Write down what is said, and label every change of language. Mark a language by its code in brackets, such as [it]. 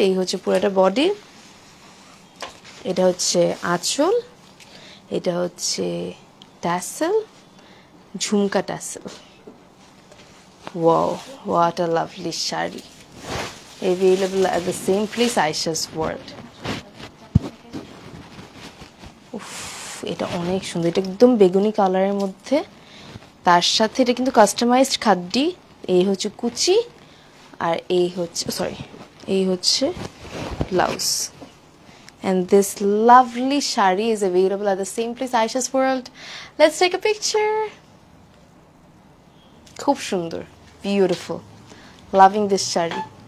[bn] এই হচ্ছে পুরোটা বডি, এটা হচ্ছে আঁচল, এটা হচ্ছে tassel, jhumka tassel. [en] Wow, what a lovely shari. Available at the same place, Aisha's World. [bn] উফ, এটা অনেক সুন্দর, এটা একদম বেগুনি কালারের মধ্যে, তার সাথে এটা কিন্তু কাস্টমাইজড খাড্ডি। এই হচ্ছে কুচি, আর এই হচ্ছে এই হচ্ছে blouse. [en] And this lovely shari is available at the same place, Aisha's World. Let's take a picture. [bn] খুব সুন্দর, [en] beautiful, loving this shari.